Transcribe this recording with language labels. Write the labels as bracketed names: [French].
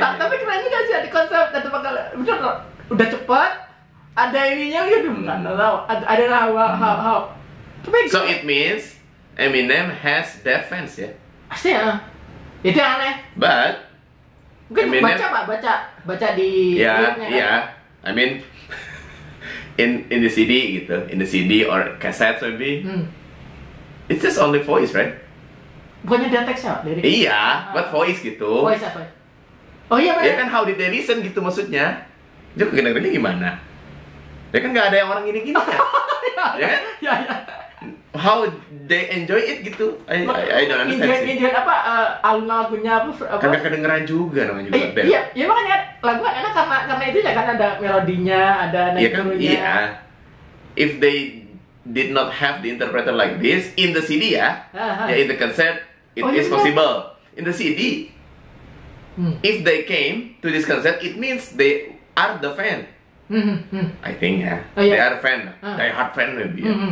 [Indonesian] Tapi keren juga sih ada konsep dan bener udah cepat. Ada ininya ya nggak tahu. Ada how. [English] So it means Eminem has deaf fans ya? [Indonesian] Pasti ya. Itu yang aneh. [English] But [Indonesian] mungkin Eminem, baca di [English] yeah. I mean in the CD gitu, in the CD or cassette maybe. It's just only voice, right? [Indonesian] Bukannya dia teksnya, lirik. Iya, [English] but voice [Indonesian] gitu. Voice apa? Oh iya, ya kan [English] how did they listen [Indonesian] gitu maksudnya. Dia kedengarannya gimana? Ya kan nggak ada yang orang gini-gini kan? Ya kan? Ya. [English] How they enjoy it gitu? I don't understand. [Indonesian] Enjoy apa? Lagunya apa? Kagak kedengeran juga namanya juga. Iya makanya lagu kan enak karena itu ya kan ada melodinya, ada nada. Iya kan? Iya. [English] If they did not have the interpreter like this in the CD ya, in the concert it is possible. In the CD, if they came to this concert, it means they are the fan. I think ya, they are fan, die hard fan maybe.